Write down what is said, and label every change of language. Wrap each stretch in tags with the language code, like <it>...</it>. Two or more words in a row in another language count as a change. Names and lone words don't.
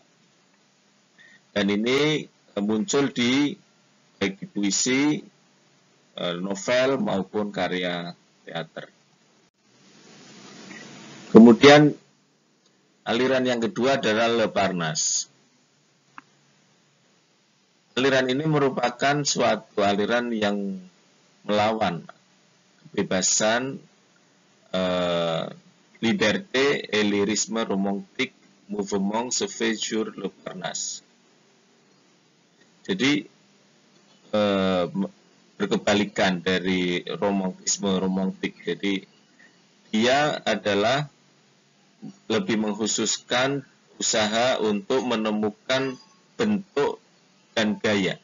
<id>Dan ini muncul baik di puisi, novel maupun karya teater. Kemudian aliran yang kedua adalah Le Parnasse. Aliran ini merupakan suatu aliran yang melawan kebebasan,</id> <fr>liberté et lyrisme romantique mouvement se fait sur Le Parnasse.</fr> <id>Jadi berkebalikan dari romantisme romantik. Jadi dia adalah lebih mengkhususkan usaha untuk menemukan bentuk dan gaya.</id>